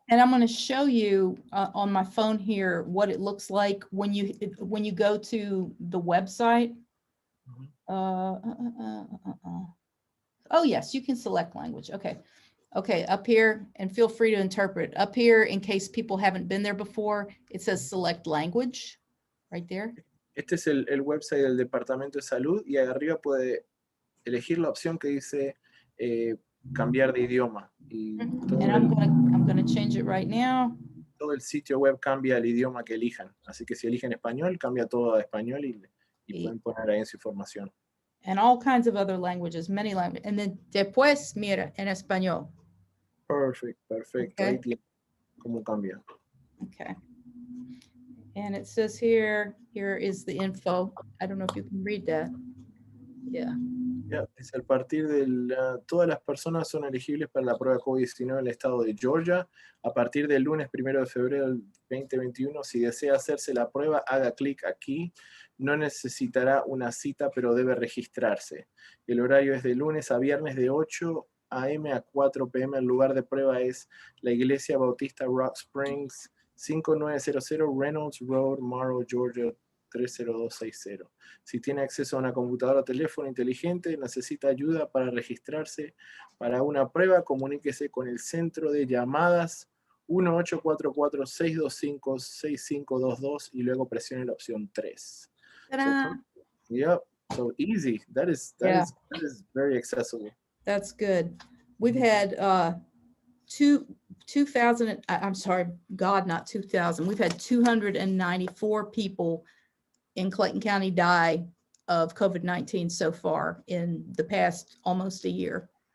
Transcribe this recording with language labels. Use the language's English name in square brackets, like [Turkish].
[English] And I'm going to show you on my phone here what it looks like when you go to the website. Mm-hmm. Oh yes, you can select language. Okay, up here, and feel free to interpret. Up here, in case people haven't been there before, it says select language, right there. [Spanish] Este es el website del Departamento de Salud, y arriba puede elegir la opción que dice cambiar de idioma. Y [English] and I'm gonna change it right now. [Spanish] Todo el sitio web cambia el idioma que elijan. Así que si eligen español, cambia todo a español y pueden poner ahí su información. [English] And all kinds of other languages, many languages. And then [Spanish] después, mira, en español. [English] Perfect. Okay. [Spanish] Ahí tiene cómo cambia. [English] Okay. And it says here is the info. I don't know if you can read that. Yeah. [Spanish] Dice, a partir todas las personas son elegibles para la prueba COVID-19 en el estado de Georgia. A partir del lunes 1 de febrero del 2021, si desea hacerse la prueba, haga clic aquí. No necesitará una cita, pero debe registrarse. El horario es de lunes a viernes de 8 a.m. a 4 p.m. El lugar de prueba es la Iglesia Bautista Rock Springs, 5900 Reynolds Road, Morrow, Georgia, 30260. Si tiene acceso a una computadora o teléfono inteligente, necesita ayuda para registrarse para una prueba, comuníquese con el centro de llamadas 1-844-625-6522 y luego presione la opción 3. [English] So, So easy. Yeah, that is very accessible. that's good. We've had two 2000, I'm sorry, God, not 2000. We've had 294 people in Clayton County die of COVID-19 so far in the past almost a year.